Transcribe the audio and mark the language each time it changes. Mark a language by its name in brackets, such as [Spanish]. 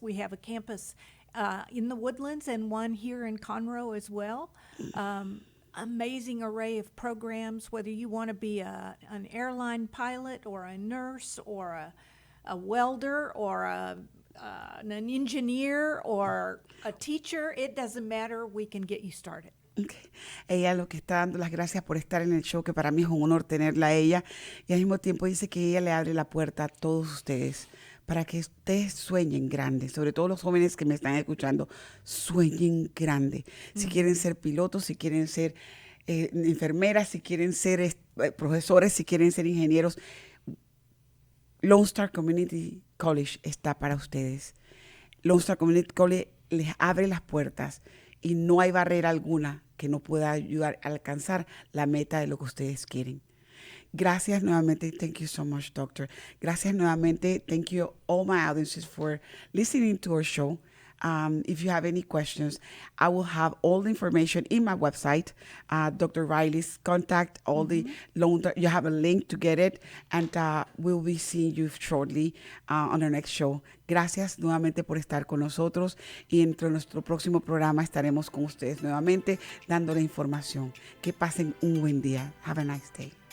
[English] We have a campus in the Woodlands and one here in Conroe as well. Amazing array of programs, whether you want to be an airline pilot or a nurse or a welder or an engineer or a teacher. It doesn't matter. We can get you started. Okay. [Spanish] Ella lo que está dando las gracias por estar en el show, que para mí es un honor tenerla a ella, y al mismo tiempo dice que ella le abre la puerta a todos ustedes para que ustedes sueñen grande, sobre todo los jóvenes que me están escuchando, sueñen grande. Si quieren ser pilotos, si quieren ser enfermeras, si quieren ser profesores, si quieren ser ingenieros, Lone Star Community College está para ustedes. Lone Star Community College les abre las puertas y no hay barrera alguna que no pueda ayudar a alcanzar la meta de lo que ustedes quieren. Gracias nuevamente. [English] Thank you so much, Doctor. [Spanish] Gracias nuevamente. [English] Thank you all my audiences for listening to our show. If you have any questions, I will have all the information in my website, Dr. Riley's contact, all the loan. You have a link to get it, and we'll be seeing you shortly on our next show. [Spanish] Gracias nuevamente por estar con nosotros, y entre nuestro próximo programa estaremos con ustedes nuevamente dándole información. Que pasen un buen día. [English] Have a nice day.